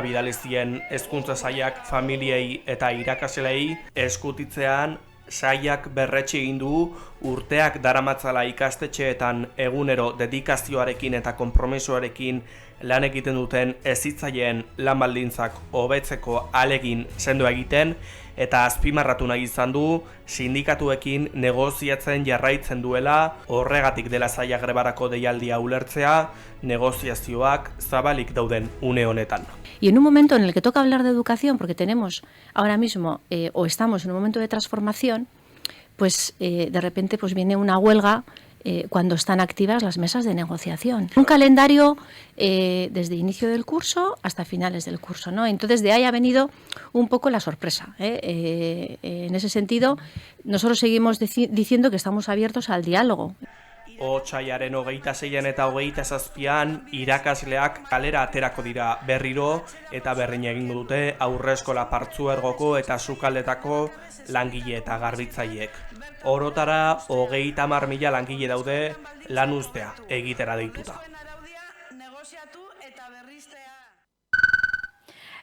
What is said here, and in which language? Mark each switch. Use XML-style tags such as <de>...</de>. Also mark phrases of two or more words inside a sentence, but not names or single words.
<eu>bidalizien hezkuntza sailak familiei eta irakaslei eskutitzean sailak berretsi egin du urteak daramatzala ikastetxeetan egunero dedikazioarekin eta konpromisoarekin lan egiten duten hezitzaileen lan baldintzak hobetzeko ahalegin sendo egiten eta azpimarratu nahi izan du sindikatuekin negoziatzen jarraitzen duela, horregatik dela saila grebarako deialdia ulertzea, negoziazioak zabalik dauden une honetan.</eu> <es>Y en un momento en el que toca hablar de educación, porque tenemos ahora mismo o estamos en un momento de transformación, pues de repente pues viene una huelga cuando están activas las mesas de negociación. Un calendario desde inicio del curso hasta finales del curso, ¿no? Entonces de ahí ha venido un poco la sorpresa. En ese sentido, nosotros seguimos diciendo que estamos abiertos al diálogo.</es> <eu>Otsailaren 26 eta 27 irakasleak kalera aterako dira berriro eta berrin egingo dute aurreskola partzuergoko eta sukaldetako langile eta garbitzaileek. Orotara 30.000 langile daude lan uztea egitera deituta.</eu>